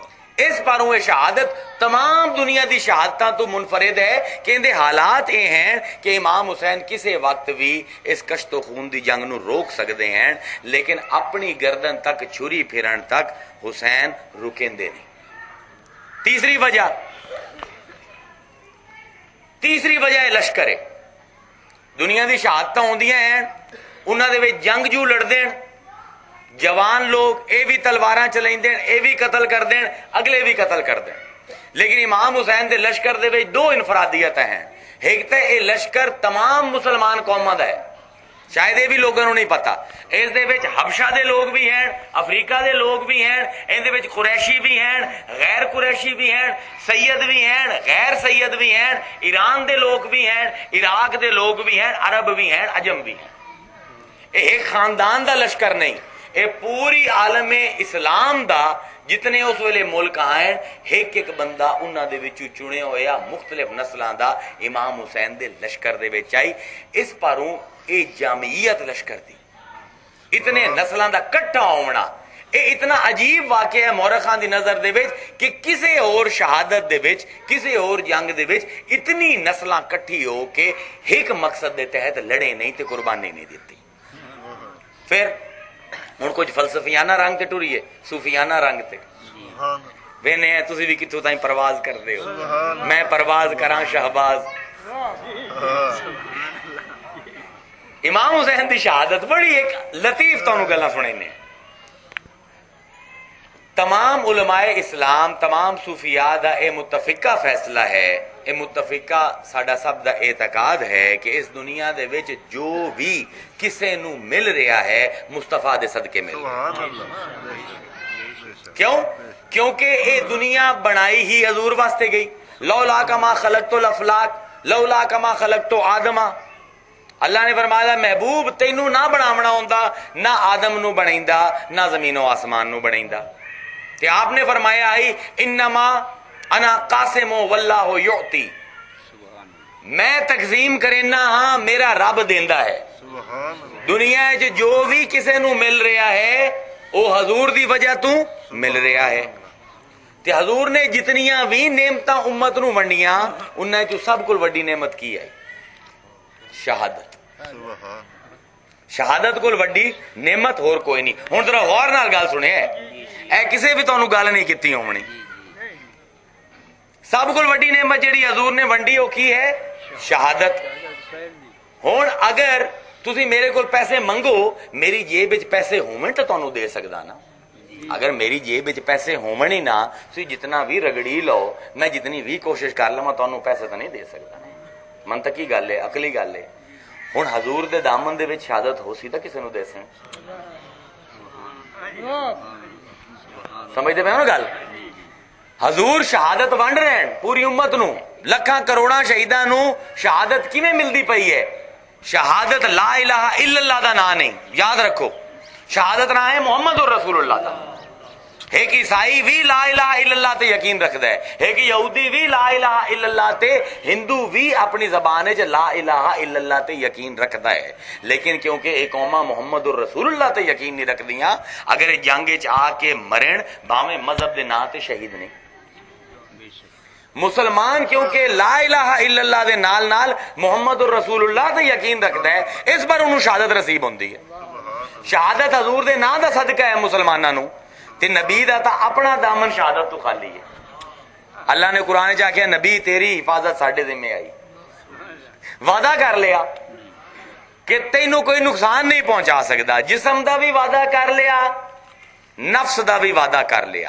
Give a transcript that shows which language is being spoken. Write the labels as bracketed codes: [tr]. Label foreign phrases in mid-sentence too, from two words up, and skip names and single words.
[pa] اس پروں شہادت تمام دنیا دی شہادتاں تو منفرد ہے کہ اندے حالات یہ ہیں کہ امام حسین کسے وقت بھی اس کشت و خون دی جنگ نو روک سکتے ہیں، لیکن اپنی گردن تک چھری پھرن تک حسین رکیندے نہیں۔ تیسری وجہ ہے لشکر ہے۔ دنیا دی شہادتاں ہوندیاں ہیں، انہاں دے وچ جنگجو لڑدے ہیں، جوان لوگ اے بھی تلواراں چلائیں دین، اے بھی قتل کر دین، اگلے بھی قتل کر دین، لیکن امام حسین دے لشکر دے وچ دو انفرادیت ہیں۔ ایک تے اے لشکر تمام مسلمان قوماں دا ہے، [ur] شاید یہ بھی لوگوں کو نہیں پتا۔ [pa] اس دے وچ حبشہ دے لوگ بھی ہیں، افریقہ دے لوگ بھی ہیں، ان دے وچ قریشی بھی ہیں، غیر قریشی بھی ہیں، سید بھی ہیں، غیر سید بھی ہیں، ایران دے لوگ بھی ہیں، عراق دے لوگ بھی ہیں، عرب بھی ہیں، عجم بھی ہیں۔ ایک خاندان دا لشکر نہیں، اے پوری عالم اسلام دا جتنے اس ویلے ملک آئے ایک ایک بندہ انہاں دے وچوں چنے ہویا مختلف نسلاں دا امام حسین دے لشکر دے وچ آئی۔ اس پروں اے جامعیت لشکر دی، اتنے نسلاں دا کٹھا ہونا، اے اتنا عجیب واقعہ ہے مورخاں دی نظر دے وچ کہ کسے اور شہادت دے وچ، کسے اور جنگ دے وچ اتنی نسلاں کٹھی ہو کے ایک مقصد دے تحت لڑے نہیں تے قربانی نہیں دیتی۔ پھر ہن کچھ فلسفیانہ رنگ تے ٹریے، صوفیانہ رنگ تے وینے تسی بھی کتھوں تائیں پرواز کردے ہو، میں پرواز کراں شہباز۔ امام حسین دی شہادت بڑی ایک لطیف تانوں گلاں سنائینے۔ تمام علماء اسلام، تمام صوفیاء دا اے متفقہ فیصلہ ہے، اے متفقہ ساڈا سب دا اعتقاد ہے کہ اس دنیا دے وچ جو بھی کسے نو مل رہا ہے مصطفیٰ دے صدقے مل رہا ہے۔ کیونکہ اے دنیا بنائی ہی حضور واسطے گئی۔ [ar] لولا کما خلقت الافلاک لولا کما خلقت آدما، [pa] اللہ نے فرمایا محبوب تینوں نہ بناونا ہوندا، نہ آدم نو بنائندا، نہ زمین و آسمان نو بنائندا۔ کہ آپ نے فرمایا آئی [ar] انما انا قاسم واللہ یعطی، [pa] میں تقسیم کرنا ہاں، میرا رب دیندا ہے۔ دنیا ہے جو بھی کسے نو مل رہا ہے وہ حضور دی وجہ تو مل رہا ہے۔ تے حضور نے جتنیاں بھی نعمتاں امت نو ونڈیاں انہاں چوں سب کل وڈی نعمت کی ہے شہادت۔ شہادت کول وڈی نعمت اور کوئی نہیں۔ ہن ذرا غور نال گل سنے، اے کسے بھی تانوں گل نہیں کیتی ہونی، سب کول وڈی نعمت جڑی حضور نے ونڈی وہ کی ہے شہادت۔ ہن اگر تسی میرے کول پیسے منگو، میری جیب وچ پیسے ہون تے تانوں دے سکدا نا۔ اگر میری جیب وچ پیسے ہون ہی نہ، تسی جتنا بھی رگڑی لو، میں جتنی بھی کوشش کر لواں تانوں پیسے تو نہیں دے سکدا۔ منطقی گل ہے، عقلی گل ہے۔ ہن حضور دے دامن دے وچ شہادت ہو سی تے کسے نو دے سن؟ سمجھتے پے ہو نا گل؟ حضور شہادت ونڈ رہے ہیں پوری امت نو، لکھاں کروڑاں شہیداں نو شہادت کیویں ملدی پئی ہے؟ شہادت [ar] لا الہ الا اللہ [pa] دا نام نہیں، یاد رکھو، شہادت نام ہے [ar] محمد رسول اللہ [pa] دا۔ ایک عیسائی بھی [ar] لا الہ الا اللہ [pa] تے یقین رکھدا ہے، ایک یہودی بھی [ar] لا الہ الا اللہ [pa] تے، ہندو بھی اپنی زبان وچ [ar] لا الہ الا اللہ [pa] تے یقین رکھدا ہے، لیکن کیونکہ ایک قوما [ar] محمد رسول اللہ [pa] تے یقین نہیں رکھدیاں، اگر جنگ وچ آ کے مرن بھاویں مذہب دے نام تے شہید نہیں۔ مسلمان کیونکہ [ar] لا الہ الا اللہ [pa] دے نال نال [ar] محمد رسول اللہ [pa] تے یقین رکھدا ہے، اس پر انہوں شہادت نصیب ہوندی ہے۔ شہادت حضور دے نام دا صدقہ ہے مسلماناں نو، تے نبی دا تا اپنا دامن شہادت تو خالی ہے۔ اللہ نے قرآن چ آکھیا نبی تیری حفاظت ساڈے ذمہ آئی، وعدہ کر لیا کہ تینوں [ur] کوئی نقصان نہیں پہنچا سکتا، [pa] جسم دا بھی وعدہ کر لیا، نفس دا بھی وعدہ کر لیا۔